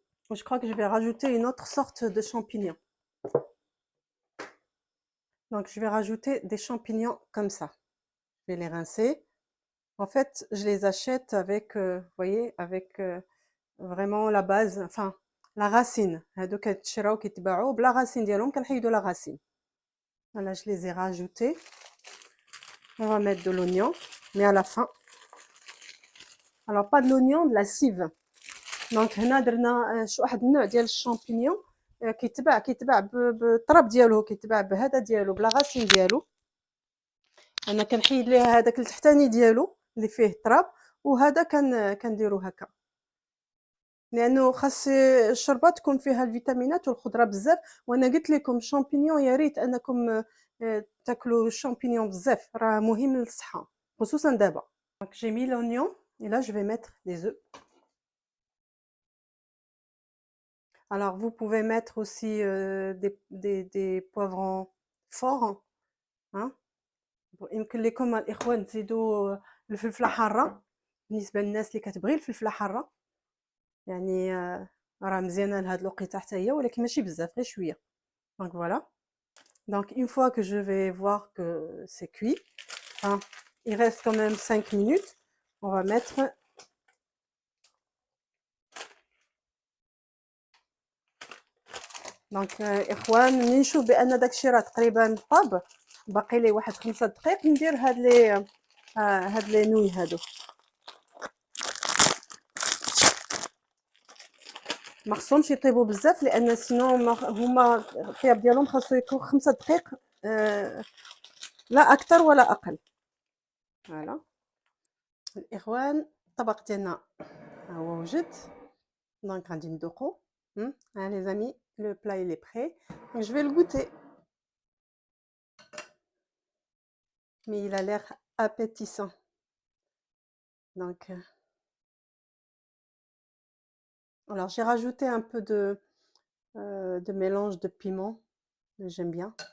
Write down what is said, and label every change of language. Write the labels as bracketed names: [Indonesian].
[French] Je crois que je vais rajouter une autre sorte de champignon. Donc, je vais rajouter des champignons comme ça. Je vais les rincer. En fait, je les achète avec, vous voyez, avec vraiment la base, enfin, la racine. [Arabic] هادو كيتشراو كيتباعوا بلا racine ديالهم كنحيدوا la racine. [French] Voilà, je les ai rajoutés. On va mettre de l'oignon, mais à la fin. Alors, pas de l'oignon, de la cive. [Arabic] دونك هنا درنا واحد النوع ديال الشامبينيون كيتباع بالطراب ديالو، كيتباع بهذا ديالو بلا غاسين ديالو. انا كنحيد ليه هذاك التحتاني ديالو اللي فيه التراب، وهذا كنديرو هكا، لانه خاص الشوربه تكون فيها الفيتامينات والخضره بزاف. وانا قلت لكم الشامبينيون يا ريت انكم تاكلوا الشامبينيون بزاف، راه مهم للصحه خصوصا دابا. [French] دونك جي مي لونيون et là je vais mettre des œufs. Alors, vous pouvez mettre aussi des poivrons forts. Hein. [Arabic] يمكن لكم الإخوان تزيدوا الفلفلة حارة بالنسبة للناس اللي كتبغي الفلفلة حارة، يعني راه مزيانة لهاد الوقيته حتى هي، ولكن ماشي بزاف، غير شوية. [French] Donc voilà. Donc une fois que je vais voir que c'est cuit, hein, il reste quand même 5 minutes, on va mettre [Arabic] دونك اخوان ملي نشوف بان داكشي راه تقريبا طاب، باقي ليه واحد 5 دقائق، ندير هاد لي نوي هادو. ما خصهمش يطيبوا بزاف لان سينو هما الطياب ديالهم خاصو يكون 5 دقائق، لا اكثر ولا اقل. فوالا الاخوان الطبق ديالنا ها هو وجد، دونك غادي ندوقو. [French] ها لي زامي لو بلا il est prêt, donc je vais le goûter. Mais il a l'air appétissant. Donc alors j'ai rajouté un peu de mélange de piment, j'aime bien.